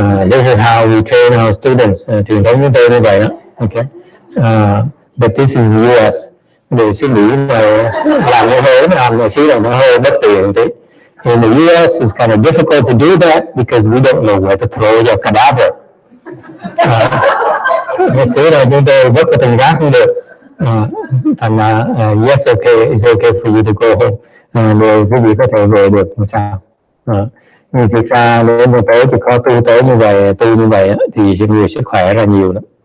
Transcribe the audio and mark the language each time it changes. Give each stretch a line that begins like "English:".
English: This is how we train our students.
Vietnamese: Truyền thống chúng tôi như vậy đó. Okay.
English: But this is the US.
Vietnamese: Để suy nghĩ là làm như thế, làm một xíu là nó hơi bất tiện tí.
English: In the US, it's kind of difficult to do that because we don't know where to throw your cadaver.
Vietnamese: Ngày xưa là chúng tôi vứt cái thùng rác không được. Thành ra,
English: yes, okay, it's okay for you to go home.
Vietnamese: Rồi quý vị có thể về được, không sao. Nhưng thực ra nếu mà tới thì có tu tới như vậy, thì người sẽ khỏe ra nhiều lắm.